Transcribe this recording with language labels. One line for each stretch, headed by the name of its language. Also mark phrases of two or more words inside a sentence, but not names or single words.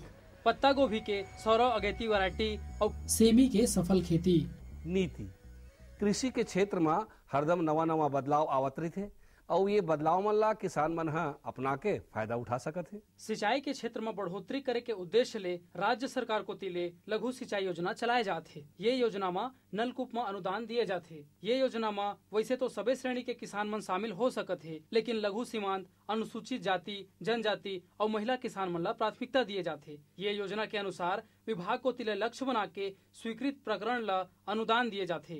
Chhattisgarhi: पत्ता गोभी के सौरव अगैती वैरायटी और सेमी के सफल खेती। नीति कृषि के क्षेत्र में हरदम नवा बदलाव आवत रही और ये बदलाव मन ला किसान मन अपना के फायदा उठा सकत है। सिंचाई के क्षेत्र में बढ़ोतरी करे के उद्देश्य ले राज्य सरकार को तिले लघु सिंचाई योजना चलाए जाते। ये योजना में नलकूप में अनुदान दिए जाते। ये योजना में वैसे तो सभी श्रेणी के किसान मन शामिल हो सकत है, लेकिन लघु सीमांत, अनुसूचित जाति, जनजाति और महिला किसान मन ला प्राथमिकता दिए जाते। ये योजना के अनुसार विभाग को तिले लक्ष्य बना के स्वीकृत प्रकरण ला अनुदान दिए जाते।